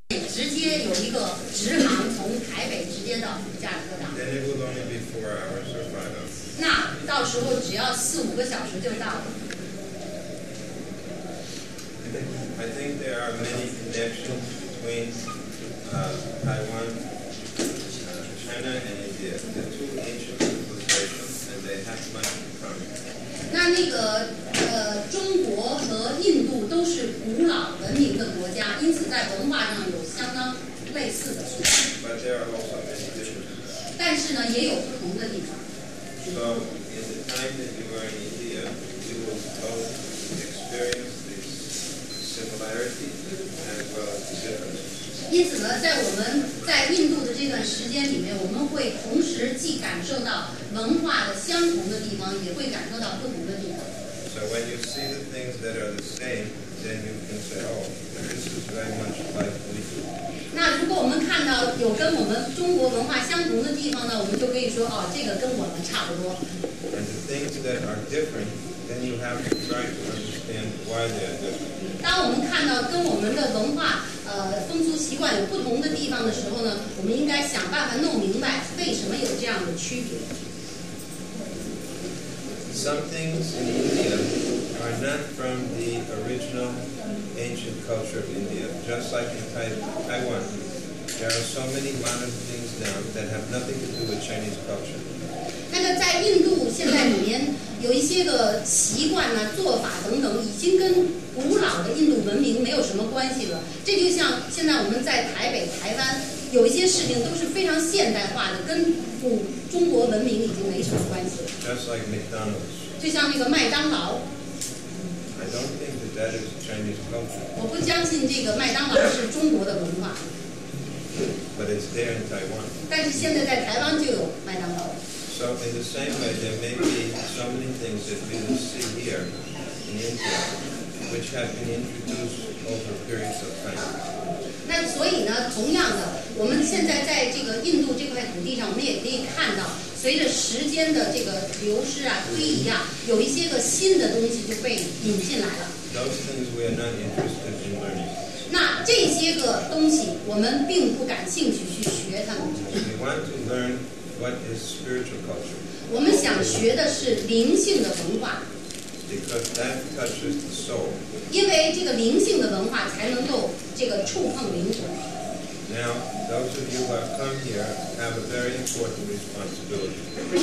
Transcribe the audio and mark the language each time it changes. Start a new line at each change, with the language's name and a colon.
Chinese: 接有一个直航从台北直接到加尔各答。
English: Then it will only be 4 hours or 5 hours.
Chinese: 那到时候只要4、5个小时就到了。
English: I think there are many connections between Taiwan, China, and India. They're two ancient civilizations, and they have much in common.
Chinese: 那个中国和印度都是古老文明的国家，因此在文化上有相当类似的地方。
English: But there are also many differences.
Chinese: 但是呢，也有不同的地方。
English: So, in the time that you are in India, you will both experience these similarities as well as the differences.
Chinese: 因此呢，在我们在印度的这段时间里面，我们会同时既感受到文化的相同的地方，也会感受到不同的地方。
English: So when you see the things that are the same, then you can say, oh, this is very much like we do.
Chinese: 那如果我们看到有跟我们中国文化相同的地方呢，我们就可以说，哦，这个跟我们差不多。
English: And the things that are different, then you have to try to understand why they are different.
Chinese: 当我们看到跟我们的文化风俗习惯有不同的地方的时候呢，我们应该想办法弄明白为什么有这样的区别。
English: Some things in India are not from the original ancient culture of India, just like in Taiwan. There are so many modern things now that have nothing to do with Chinese culture.
Chinese: 那个在印度现在里面有一些个习惯啊、做法等等，已经跟古老的印度文明没有什么关系了。这就像现在我们在台北、台湾有一些事情都是非常现代化的，跟中国文明已经没什么关系了。
English: Just like McDonald's.
Chinese: 就像那个麦当劳。
English: I don't think that is Chinese culture.
Chinese: 我不相信这个麦当劳是中国的文化。
English: But it's there in Taiwan.
Chinese: 但是现在在台湾就有麦当劳。
English: So in the same way, there may be so many things that we will see here in India, which have been introduced over periods of time.
Chinese: 那所以呢，同样的，我们现在在这个印度这块土地上，我们也可以看到，随着时间的这个流失啊、推移啊，有一些个新的东西就被引进来了。
English: Those things we are not interested in learning.
Chinese: 那这些个东西，我们并不感兴趣去学它们。
English: We want to learn what is spiritual culture.
Chinese: 我们想学的是灵性的文化。
English: Because that touches the soul.
Chinese: 因为这个灵性的文化才能够这个触碰灵魂。
English: Now, those of you who have come here have a very important responsibility.